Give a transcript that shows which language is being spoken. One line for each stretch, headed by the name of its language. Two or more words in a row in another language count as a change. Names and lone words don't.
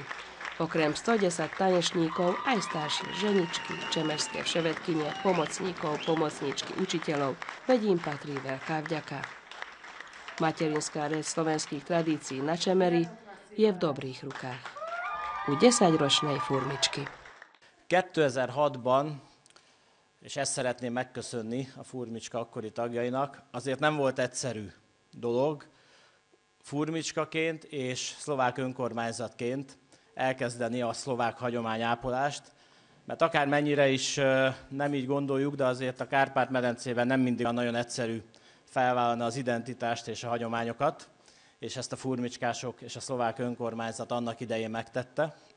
Slovak: Okrem 110 tanečníkov aj staršie ženičky, čemerské vševedkynie, pomocníkov, pomocníčky, učiteľov, veď im patrí veľká vďaka. Materinská reč slovenských tradícií na Čemeri je v dobrých rukách. U 10-ročnej Furmičky.
Hungarian: 2006-ban, és ezt szeretném megköszönni a Furmicska akkori tagjainak, azért nem volt egyszerű dolog Furmicskaként és szlovák önkormányzatként elkezdeni a szlovák hagyományápolást, mert akármennyire is nem így gondoljuk, de azért a Kárpát-medencében nem mindig nagyon egyszerű felvállalni az identitást és a hagyományokat, és ezt a furmicskások és a szlovák önkormányzat annak idején megtette.